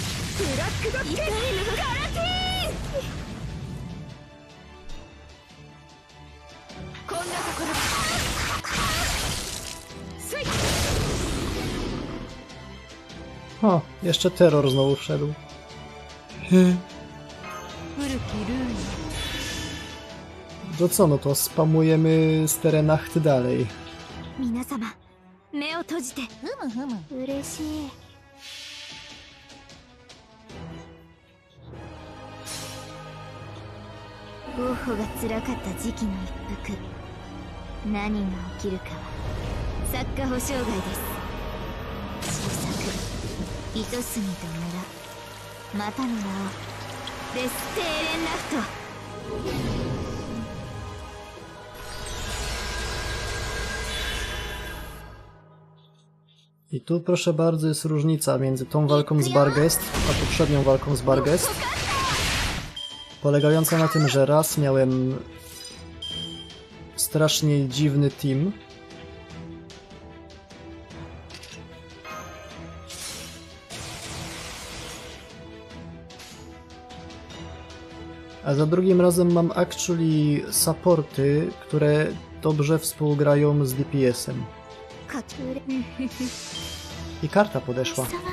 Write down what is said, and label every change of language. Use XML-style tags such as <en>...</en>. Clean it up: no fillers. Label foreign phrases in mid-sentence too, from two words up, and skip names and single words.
<ja>ブラックドッグガラティーこんなところだスイッチ</ja> <pl>O, jeszcze terror znowu wszedł.</pl> <ja>古きルール</ja> <pl>To co, no to spamujemy z terenach dalej.</pl> <ja>皆様目を閉じてふむふむ嬉しいゴッホが辛かった時期の一服何が起きるかは作家保証外です新作糸杉と村またの名をデス・テーレンラフト</ja> <pl>I tu proszę bardzo jest różnica między tą walką z Barghest a poprzednią walką z Barghest. Polegająca na tym, że raz miałem strasznie dziwny team. A za drugim razem mam actually supporty, które dobrze współgrają z DPS-em. I karta podeszła.</pl>